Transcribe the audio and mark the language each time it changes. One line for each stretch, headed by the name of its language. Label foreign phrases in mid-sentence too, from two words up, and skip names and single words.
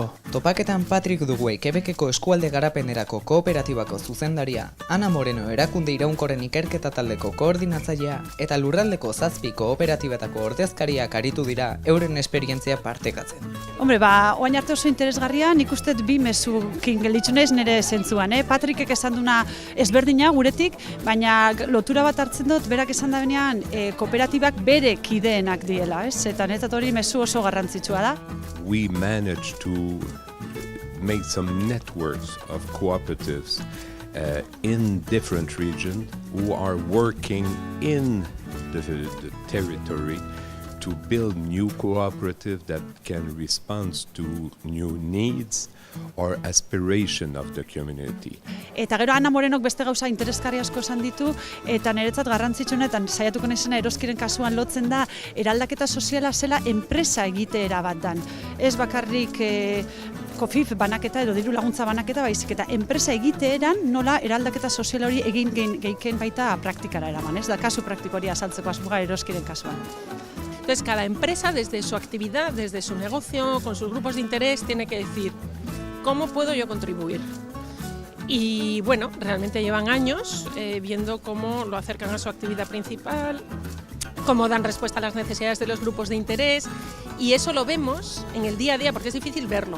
Basque: Topaketan Patrick Duguay Quebeceko eskualde garapenerako kooperatibako zuzendaria, Ana Moreno erakunde iraunkorren ikerketa taldeko koordinatzailea eta lurraldeko 7 kooperatibetako ordezkariak aritu dira euren esperientzia partekatzen. Hombre, oain arte oso interesgarria, nik uste bi mezukin gelditu naiz nire zentzuan. Patrickek esan duna ezberdina guretik, baina lotura bat hartzen dut, berak esan da benean kooperatibak bere kideenak diela, eta netzat hori mezu oso garrantzitsua da.
English: We managed to make some networks of cooperatives in different regions who are working in the territory to build new cooperatives that can respond to new needs or aspiration of the community.
Basque: Eta gero Ana Morenok beste gauza interesgarri asko esan ditu, eta niretzat garrantzitsuenetan saiatuko naizena Eroskiren kasuan lotzen da eraldaketa soziala zela enpresa egiteera bat dan. Ez bakarrik COFIF banaketa edo diru laguntza banaketa, baizik eta enpresa egiteeran nola eraldaketa sozial hori egin geiken baita praktikara eraman, ez da kasu praktiko hori azaltzeko asmoa Eroskiren kasuan.
Spanish: Entonces, cada empresa, desde su actividad, desde su negocio, con sus grupos de interés, tiene que decir ¿cómo puedo yo contribuir? Y bueno, realmente llevan años viendo cómo lo acercan a su actividad principal, cómo dan respuesta a las necesidades de los grupos de interés, y eso lo vemos en el día a día porque es difícil verlo.